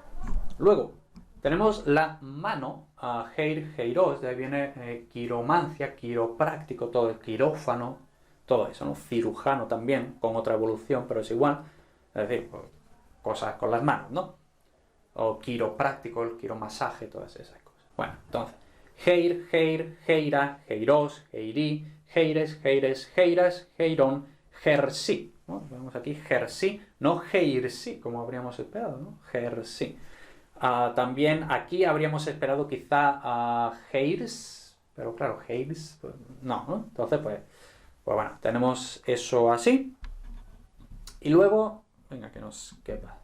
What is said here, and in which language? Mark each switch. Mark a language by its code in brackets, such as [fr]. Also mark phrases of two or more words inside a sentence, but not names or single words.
[es] Luego, tenemos la mano, [el] χείρ, χειρός, [es] de ahí viene quiromancia, quiropráctico, todo el quirófano, todo eso, ¿no? Cirujano también, con otra evolución, pero es igual. Es decir, pues, cosas con las manos, ¿no? O quiropráctico, el quiromasaje, todas esas cosas. Bueno, entonces, [el] χείρ, χείρ, χεῖρα, χειρός, χειρί, χεῖρες, χεῖρες, χεῖρας, χειρῶν, χερσί. [es] ¿No? Vemos aquí hersi, no heirsi, como habríamos esperado, ¿no? Hersi. También aquí habríamos esperado quizá heirs, pero claro, heirs, pues, no, ¿no? Entonces, pues bueno, tenemos eso así. Y luego, venga, que nos quepa.